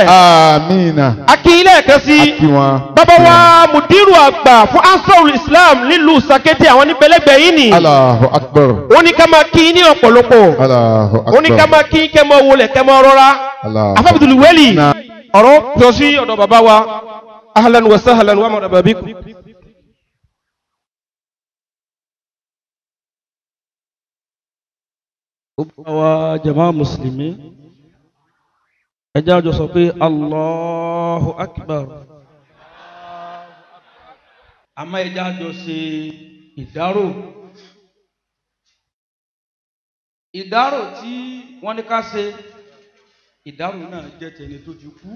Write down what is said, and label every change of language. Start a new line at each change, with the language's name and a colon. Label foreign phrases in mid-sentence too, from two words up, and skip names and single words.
Yoruba: Àmín. Akí ilé ẹ̀kẹ́ sí. Akí wọn. Bàbá wa Mudiru àgbà fún Ansarul Islam nílùú Sàkété àwọn níbẹ̀lẹ́gbẹ̀ yìí ni.
Arabic: الله أكبر.
Yoruba: Wọ́n ní ká máa kí ní ọ̀pọ̀lọpọ̀.
Arabic: الله أكبر.
Yoruba: Wọ́n ní ká máa kí kẹ́ mọ́ wọlé kẹ́ mọ́ rọra.
Arabic: الله أكبر. Abdul Wali.
Yoruba: ọ̀rọ̀ pọ̀ sí ọ̀dọ̀ bàbá wa
Arabic: أهلا وسهلا ومرحبا بكم.
Yoruba: wa jama muslimi ẹ jẹ́ àjọ sọ pé
Arabic: الله أكبر.
Yoruba: àmọ́ ẹ jẹ́ àjọ ṣe ìdárò tí wọ́n ní ká ṣe ìdárò náà jẹ́ tẹni tó ti kú.